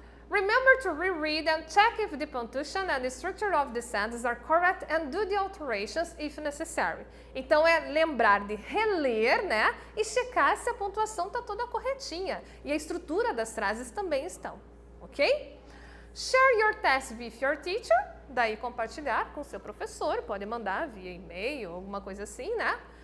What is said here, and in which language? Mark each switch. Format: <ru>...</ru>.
<en>Remember to reread and check if the punctuation and the structure of the sentence are correct and do the alterations if necessary.</en> <pt>Então, é lembrar de reler, né? E checar se a pontuação está toda corretinha. E a estrutura das frases também estão, ok?</pt> <en>Share your test with your teacher.</en> <pt>Daí, compartilhar com seu professor. Pode mandar via e-mail, alguma coisa assim, né?</pt>